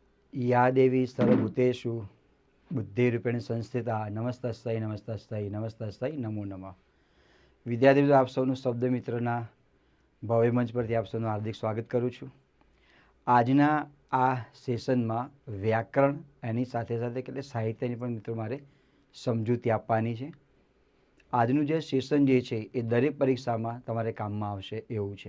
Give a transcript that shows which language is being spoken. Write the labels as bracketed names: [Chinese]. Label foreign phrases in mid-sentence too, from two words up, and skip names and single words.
[Sanskrit] या देवी सर्वभूतेषु बुद्धिरूपेण संस्थिता नमस्तस्यै नमस्तस्यै नमस्तस्यै नमो नमः। [Gujarati] વિદ્યાર્થી મિત્રો, આપ સૌનું શબ્દ મિત્રના ભવ્ય મંચ પરથી આપ સૌનું હાર્દિક સ્વાગત કરું છું. આજના આ સેશનમાં વ્યાકરણ એની સાથે સાથે કેટલે સાહિત્યની પણ મિત્રો મારે સમજૂતી આપવાની છે. આજનું જે સેશન જે છે એ દરેક પરીક્ષામાં તમારે કામમાં આવશે એવું છે.